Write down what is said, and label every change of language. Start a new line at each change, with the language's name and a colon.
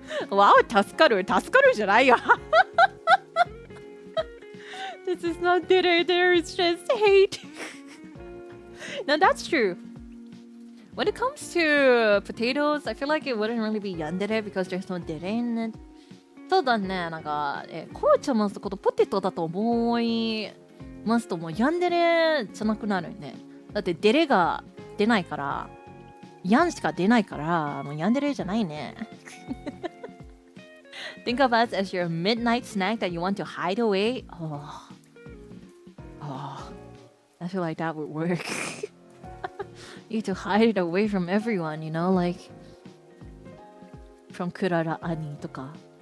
Japanese: Wow, 助かるじゃないよ。
English: This is not there, it's just hate. Now that's true. When it comes to potatoes, I feel like it wouldn't really be yandere because there's no dere in it.
Japanese: そうだね、なんか、コーチャマのことポテトだと思いますともうヤンデレじゃなくなるね。だってデレが出ないから、ヤンしか出ないから、もうヤンデレじゃないね。
English: Think of us as your midnight snack that you want to hide away. Oh, I feel like that would work. You need to hide it away from everyone, you know, like from Klara Ani とか。